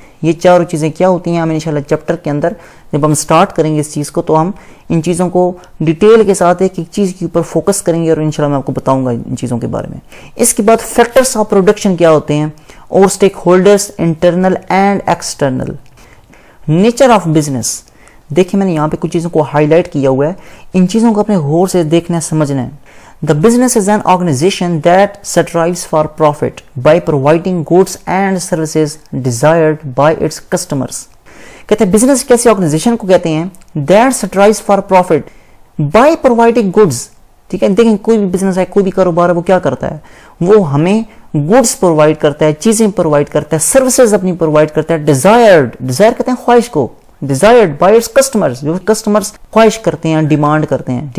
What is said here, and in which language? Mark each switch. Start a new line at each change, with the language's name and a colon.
Urdu: یہ چاروں چیزیں کیا ہوتی ہیں, ہم انشاءاللہ چیپٹر کے اندر جب ہم سٹارٹ کریں گے اس چیز کو تو ہم ان چیزوں کو ڈیٹیل کے ساتھ ایک چیز کے اوپر فوکس کریں گے اور انشاءاللہ میں آپ کو بتاؤں گا ان چیزوں کے بارے میں. اس کے بعد فیکٹرز آف پروڈکشن کیا ہوتے ہیں اور stake holders internal and external. Nature of business. دیکھیں میں نے یہاں پہ کچھ چیزوں کو ہائی لائٹ کیا ہوا ہے, ان چیزوں کو اپنے غور سے دیکھنا ہے, سمجھنا ہے.
English: The business is an organization that strives for profit by providing goods and services desired by its customers.
Urdu: کہتے ہیں بزنس کیسی آرگنائزیشن کو کہتے ہیں
English: that strives for profit by providing goods.
Urdu: ٹھیک ہے, دیکھیں کوئی بھی بزنس ہے, کوئی بھی کاروبار ہے, وہ کیا کرتا ہے, وہ ہمیں گوڈس پرووائڈ کرتا ہے, چیزیں پرووائڈ کرتا ہے, سروسز اپنی پرووائڈ کرتا ہے. ڈیزائر کہتے ہیں خواہش کو,
English: desired by its customers,
Urdu: جو کسٹمرز خواہش کرتے ہیں, ڈیمانڈ کرتے ہیں.